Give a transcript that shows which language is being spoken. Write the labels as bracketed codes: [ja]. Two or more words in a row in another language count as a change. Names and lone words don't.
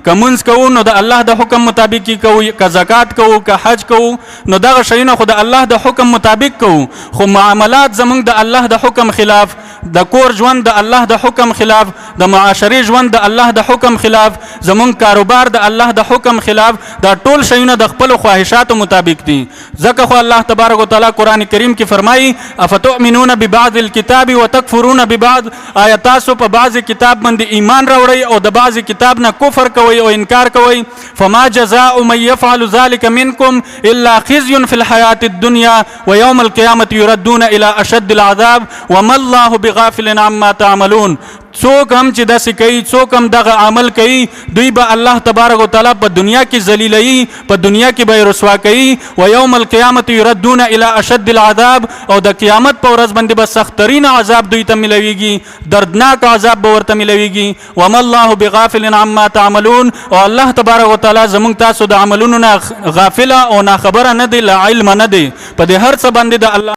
[ps] که مونځ کوو نو د الله د حکم مطابق یې کوو، که زکات کوو، که حج کوو، نو دغه شیونه خو د الله د حکم مطابق کوو، خو معاملات زموږ د الله د حکم خلاف، د کور ژوند د الله د حکم خلاف، د معاشري ژوند د الله د حکم خلاف، زمون کاروبار د الله د حکم خلاف، دا ټول شیونه د خپل خواهشاتو مطابق دي. ځکه خو الله [ar] تبارک وتعالی [ps] قرآن کریم کې فرمایي [ar] افتؤمنون ببعض الكتاب وتکفرون ببعض، [ps] آیا تاسو په بعض کتاب باندې ایمان راوړئ او د بعض کتاب نه کفر کوئ او انکار کوئ. [ar] فما جزاء من يفعل ذلك منكم الا خزي في الحياة الدنيا ويوم القيامة يردون الى اشد العذاب وما الله بغافل عما تعملون. [ps] څوک هم چې داسې کوي، څوک هم دغه عمل کوي، دوی به الله [ar] تبارک وتعالی [ps] په دنیا کې ذلیلوي، په دنیا کې به یې رسوا کوي. [ar] و یوم القیامت یردون الی اشد العذاب، [ps] او د قیامت په ورځ باندې به سختترین عذاب دوی ته ملویږي، دردناک عذاب به ورته ملویږي. [ar] وما الله بغافل عما تعملون، [ps] او الله [ar] تبارک وتعالی [ps] زموږ تاسو د عملونو نه غافله او ناخبره نه دی، لا علم نه دی. په دې هر څه باندې د الله